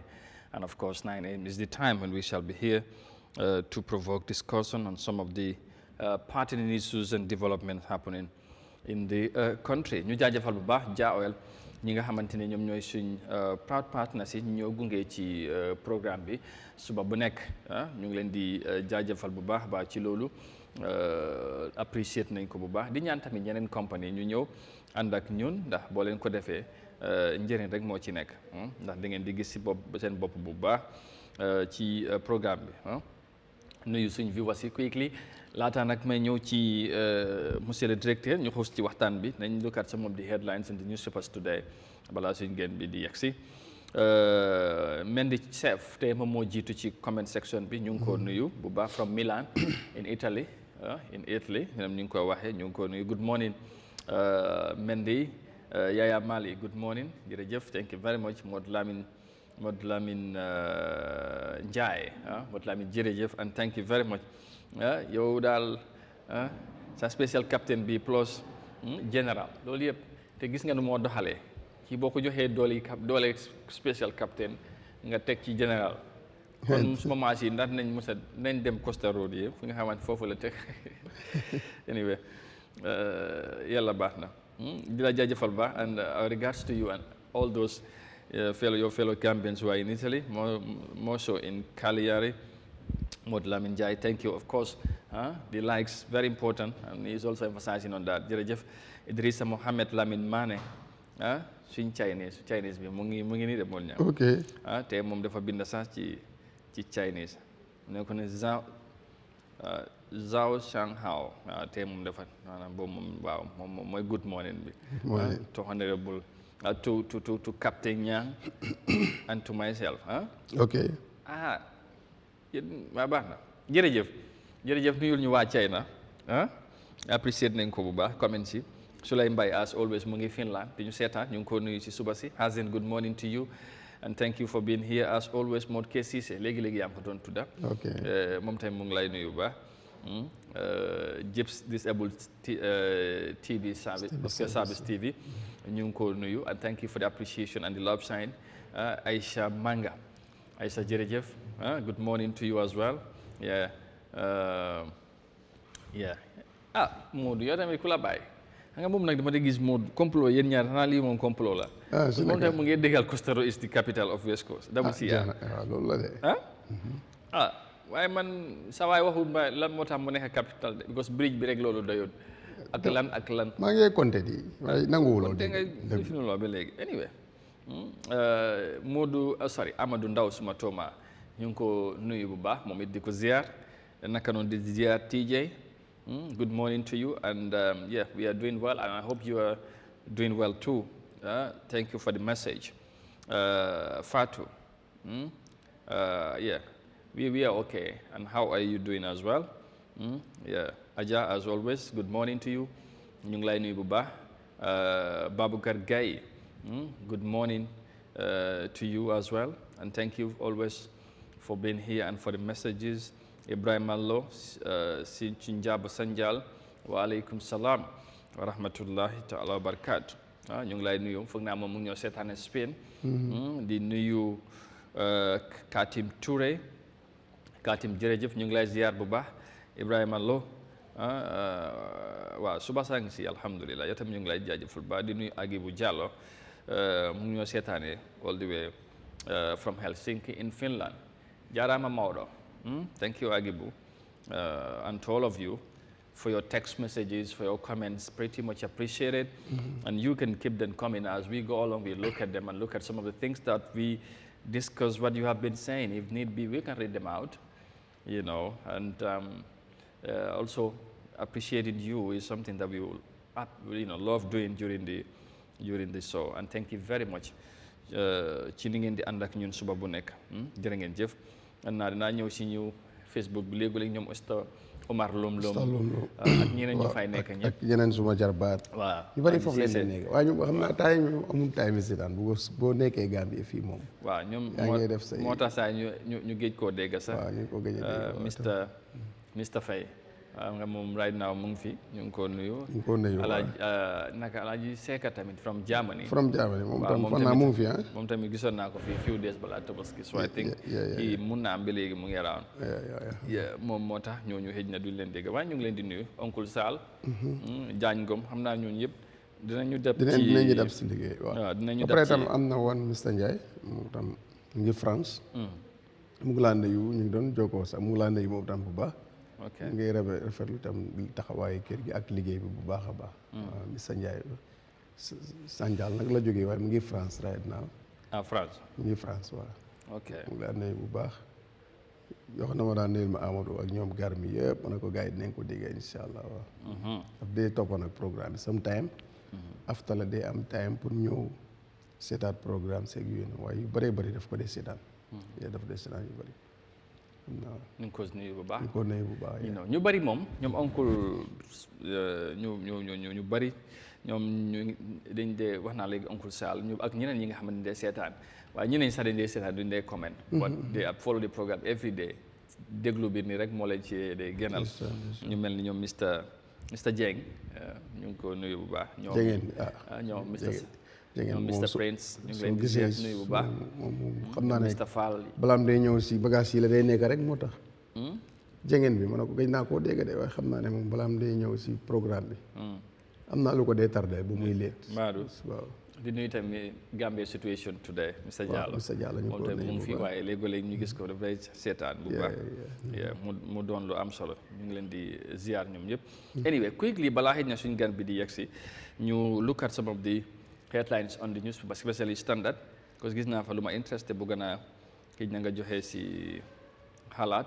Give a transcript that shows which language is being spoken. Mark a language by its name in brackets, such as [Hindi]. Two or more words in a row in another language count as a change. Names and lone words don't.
[English] And of course, 9 a.m. is the time when we shall be here to provoke discussion on some of the pertinent issues and developments happening in the country. [Wolof] Ñu jaajëfal bu baax Jah Oil ñi nga xamante ne ñoom ñooy suñ [English] proud partners [Wolof] yi ñoo gunge ci programme bi suba bu nekk ñu ngi leen di jaajëfal bu baax ba ci loolu appreciate nañ ko bu baax di ñaan tamit ñeneen compagnie ñu ñëw ànd ak ñun ndax boo leen ko defee njëriñ rek moo ci nekk ndax da ngeen di gis si seen bopp bu baax ci programme bi nuyu suñ viewers yi quickly laata nag may ñëw ci [French] monsieur le directeur [Wolof] ñu xuus ci waxtaan bi nañ [English] look at some of the headlines in the newspapers today [Wolof] balaa suñ génn bi di yegsi Mendy Chef tey moom moo jiitu ci [English] comment section [Wolof] bi ñu ngi ko nuyu bu baax [English] from Milan in Italy [Wolof] ñoom ñu ngi ko waxee ñu ngi ko nuyu [English] good morning [Wolof] Mendy [English] Yaya Mali good morning jërëjëf thank you very much Modou Lamine Ndiaye Modou Lamine jërëjëf and thank you very much [Wolof] yow daal sa [English] special captain [Wolof] bi plus général loolu yëpp te gis nga nu moo doxalee kii boo ko joxee doole [English] special captain [Wolof] nga teg ci général kon suma maas yi ndax nañ dem Costa Road yi fu nga xamante foofu la teg anyway yàlla baax na di la jaajëfal ba [English] and our regards to you and all those your fellow Gambians who are in Italy more so in Cagliari. Modou Lamine Ndiaye, thank you. Of course, the likes, very important, and he's also emphasizing on that. [Wolof] Jërëjëf Idrissa Mohamed Lamine Mane, suñ Chinese bi mu ngi nii de mool ñaa. Ok. Te moom dafa bind sax ci Chinese. Ne ko ne Zhao Shanghao tey moom dafa maanaam boobu moom waaw moom mooy [English] good morning [Wolof] bi [English] to honorable to Captain Nyang and to myself [Wolof] ok yéen waa baax na jërëjëf nuyul ñu waa China appreciate nañ ko bu baax comment si Sulay Mbaye [English] as always [Wolof] mu ngi Finland di ñu seetaan ñu ngi ko nuyu si suba si Hazen [English] good morning to you and thank you for being here as always [Wolof] Mod K Cissé léegi-léegi yaa ngi ko doon tudda moom tamit mu ngi lay nuyu bu baax Jips Disabled TV service TV ñu ngi ko nuyu [English] and thank you for the appreciation and the love sign [Wolof] Aisha Manga Aisha jërëjëf [English] good morning to you as well [Wolof] Modou yow tamit ku la bàyyi xam nga moom nag dama de gis Modou complot yéen ñaar xanaa lii moom complot la moom tamit mu ngi déggal Costa Rica [English] is the capital of West Coast [Wolof] loolu la de waaye man sa waay waxul ma lan moo tax mu nekk capital de because bridge bi rek loolu doyoon ak lan maa ngi compté di waaye nanguwuloo de nga definuloo ba léegi anyway Modou Amadou Ndaw suma tooma ñu ngi ko nuyu bu baax moom it di ko ziar naka noonu di ziar TJ [English] good morning to you and we are doing well and I hope you are doing well too thank you for the message [Wolof] Fatou [English] we are okay and how are you doing as well Aja as always good morning to you [Wolof] ñu ngi lay nuyu bu baax Baboucar Gaye [English] good morning to you as well and thank you always for being here and for the messages [Wolof] Ibrahima Lo si Njaba Sanjal [Arabic] وعليكم السلام ورحمة الله تعالى وبركاته [Wolof] ñu ngi lay nuyu foog naa moom mu ngi ñoo seetaane Spain di nuyu Katim Touré Katim jërëjëf ñu ngi lay ziar bu baax Ibrahima Lo waaw suba saa ngi si alhamdulilah yow tam ñu ngi lay jaajëfal ba di nuyu Agibou Diallo mu ngi ñoo seetaane [English] all the way from Helsinki in Finland [Wolof] jaaraama Maodo [English] thank you [Wolof] Agibou [English] and to all of you for your text messages, for your comments, pretty much appreciated. And you can keep them coming as we go along. We look at them and look at some of the things that we discuss, what you have been saying. If need be, we can read them out, you know. And also appreciating you is something that we will, love doing during the show. And thank you very much. Tuning in the [Wolof] andak ñun suba bu nekk jërë ngeen jëf naa dinaa ñëw si ñu Facebook bi léegi-léegi ñoom Omar Lom ak ñeneen ñu fay nekk ñëpp ak yeneen suma jarbaat waaw ñu bari foofu leen di nekk waaye ñu xam naa taay ñu amul taay mi seetaan boo nekkee Gambie fii moom waaw ñoom moo tax saa ñu géej koo dégg sax waaw ñu ko géej a dégg Mr Faye nga moom [English] right now [Wolof] mu ngi fi ñu ngi ko nuyu Alaaji Seka tamit [English] from Germany [Wolof] moom tam fan naa mu ngi fi moom tamit gisoon naa ko fi [English] few days [Wolof] balaa Tabaski [English] so I think [Wolof] kii mun naa am ba léegi mu ngi around moom moo tax ñooñu xëj na duñ leen dégg waaye ñu ngi leen di nuyu oncle Sall Jaañ Ngom xam naa ñooñu yëpp dinañu dab si liggéey waaw dinañu dab après tam am na woon Mr Ndiaye moom tam mu ngi France mu ngi laa nuyu ñu ngi doon jokkoo sax mu ngi laa nuyu moom tam bu baax ok ngay rafetlu tam taxawaayu kër gi ak liggéey bi bu baax a baax Mr Ndiaye Sanjal nag la jógee waaye mu ngi France [English] right now [Wolof] France mu ngi France waaw ok mu ngi laa nuyu bu baax yoo xam ne ma daan nuyul ma Amadou ak ñoom gar mi yëpp ma ne ko gars yi dinañ ko déggee [Arabic] إن شاء الله [Wolof] waaw daf dee toppoon ak programme bi [English] sometime after [Wolof] la dee am time pour ñëw seetaat programme seeg yooyu waaye yu bëree bëri daf ko dee seetaan daf dee seetaan yu bëri ñu ngi ko nuyu bu baax ñu bëri moom ñoom oncle ñu bëri ñoom ñu dañ dee wax naa léegi oncle Sall ñu ak ñeneen ñi nga xam ne dee seetaan waaye ñeneen sax dañ dee seetaan duñ dee comment [English] but they follow the programme every day [Wolof] déglu bi nii rek moo leen ci dee génnal ñu mel ni ñoom Mr Dieng ñu ngi ko nuyu bu baax ñoom Mr Prince ñu ngi leen di nuyu bu baax moom xam naa ne Mr Fall balaam day ñëw si bagage yi la day nekk rek moo tax jengeen bi ma ne ko gëj naa koo dégg de waaye xam naa ne moom balaam day ñëw si programme bi am naa lu ko dee tardé bu muy leet Maadou waaw di nuyu tamit Gambia [English] situation today [Wolof] Mr Diallo ñu moom tamit mu ngi fi waaye léegi-léegi ñu gis ko dafay seetaan bu baax mu doon lu am solo ñu ngi leen di ziar ñoom ñëpp anyway quickly balaa xëy na suñ gan bi di yegg si ñu [English] look at some of the headlines on the newspaper especially Standard [French] parce que [Wolof] gis naa fa lu ma interesté bu gën a kii na nga joxe si xalaat